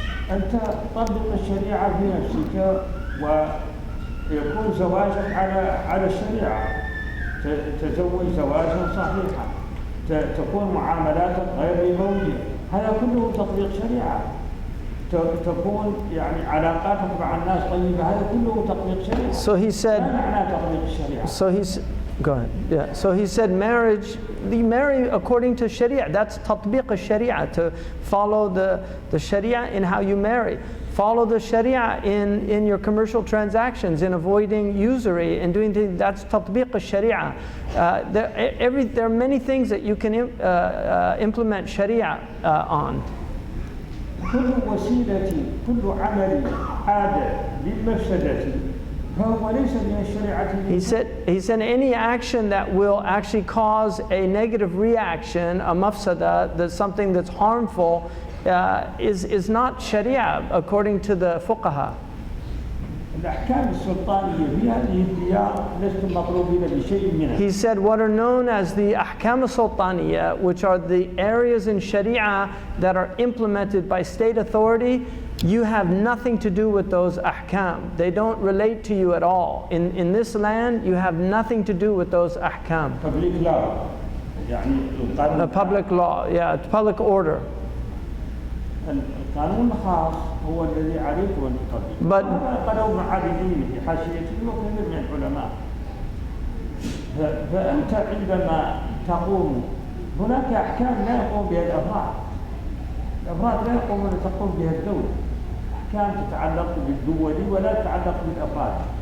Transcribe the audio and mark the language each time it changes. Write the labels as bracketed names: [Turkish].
[Arabic] أنت تطبق الشريعة بنفسك ويكون زواجك على الشريعة. تزوج زواجا صحيحا، تكون معاملاتك غير ربوية. هذا كله تطبيق شريعة. تكون يعني علاقاتك مع الناس طيبة، هذا كله تطبيق شريعة. [English] So he said, [Arabic] ما معنى تطبيق الشريعة؟ [English] go ahead. Yeah. So he said marriage, you marry according to Sharia. That's tatbiq al-Sharia, to follow the Sharia in how you marry. Follow the Sharia in your commercial transactions, in avoiding usury and doing things. That's tatbiq al-Sharia. There are many things that you can implement Sharia on. [Arabic] كل وسيلة كل عمل عاد للمفسدة فهو ليس من الشريعة. [English] He said any action that will actually cause a negative reaction, a mafsada, that's something that's harmful, is not Sharia according to the fuqaha. [Arabic] الأحكام السلطانية في هذه الديار لستم مطلوبين بشيء منها. [English] He said what are known as the ahkam al-sultaniya, which are the areas in Sharia that are implemented by state authority, you have nothing to do with those ahkam. They don't relate to you at all. In this land, you have nothing to do with those ahkam. Public law. يعني A public law, yeah, public order. [Arabic] القانون الخاص هو الذي عليك أن تطبق. قالوا معارضين في حاشيته وكثير من العلماء. فأنت عندما تقوم هناك أحكام لا يقوم بها الأفراد. الأفراد لا يقومون تقوم بها الدولة. أحكام تتعلق بالدول ولا تتعلق بالأفراد.